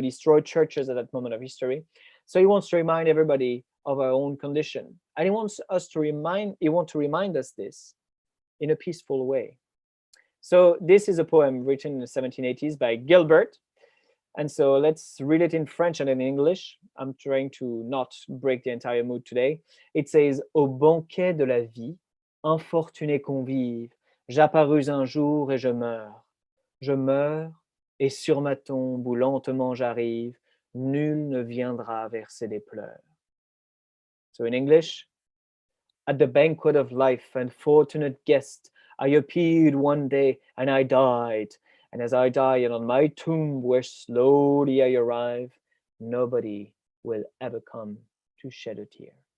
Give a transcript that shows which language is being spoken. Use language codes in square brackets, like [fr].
[en] We destroyed churches at that moment of history. So he wants to remind everybody of our own condition. And he wants to remind us this in a peaceful way. So this is a poem written in the 1780s by Gilbert. And so let's read it in French and in English. I'm trying to not break the entire mood today. It says, [fr] Au banquet de la vie, infortuné convive, j'apparus un jour et je meurs. Je meurs et sur ma tombe où lentement j'arrive, nul ne viendra verser des pleurs. [en] So in English, at the banquet of life, unfortunate guest, I appeared one day and I died. And as I die, and on my tomb where slowly I arrive, nobody will ever come to shed a tear.